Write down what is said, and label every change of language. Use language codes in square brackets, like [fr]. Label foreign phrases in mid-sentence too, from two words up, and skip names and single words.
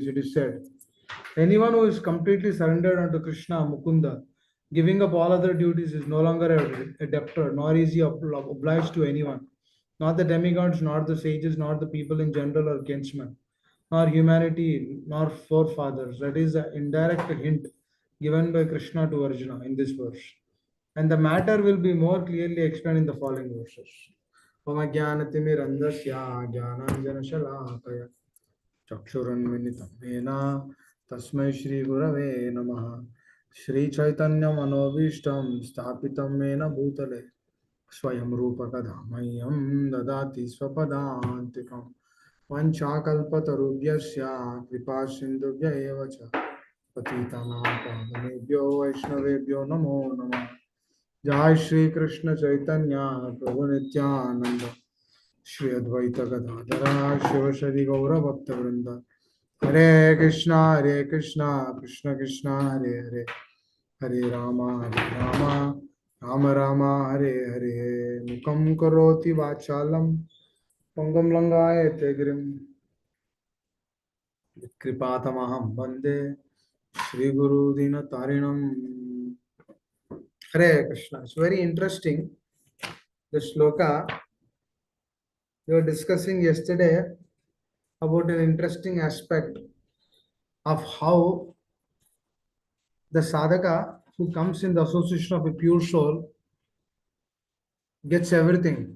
[en] It is said, anyone who is completely surrendered unto Krishna, Mukunda, giving up all other duties, is no longer a debtor, nor is he obliged to anyone, not the demigods, nor the sages, nor the people in general or kinsmen, nor humanity, nor forefathers. That is an indirect hint given by Krishna to Arjuna in this verse. And the matter will be more clearly explained in the following verses. [sa] अज्ञानतिमिरान्धस्य ज्ञानाञ्जनशलाकया चक्षुरुन्मिलितं येन तस्मै श्रीगुरवे नमः श्रीचैतन्यमनोभीष्टं स्थापितं येन भूतले स्वयं रूपकदा मह्यं ददाति स्वपदान्तिकं वञ्चाकल्पतरुभ्यश्च कृपासिन्धुभ्य एव च पतितानां पावनेभ्यो वैष्णवेभ्यो नमो नमः जय श्री कृष्ण चैतन्य प्रभु नित्यानंद श्री अद्वैत गदाधर शिवशरी गौर भक्तवृंद हरे कृष्णा कृष्ण कृष्ण हरे हरे हरे राम राम राम हरे हरे मुखं करोति वाचालं पंगुं लंघयते गिरिं कृपातमहं वन्दे श्रीगुरुदीनतारिणम् हरे कृष्ण. [en] It's very interesting. The shloka we were discussing yesterday about an interesting aspect of how the sadhaka who comes in the association of a pure soul gets everything.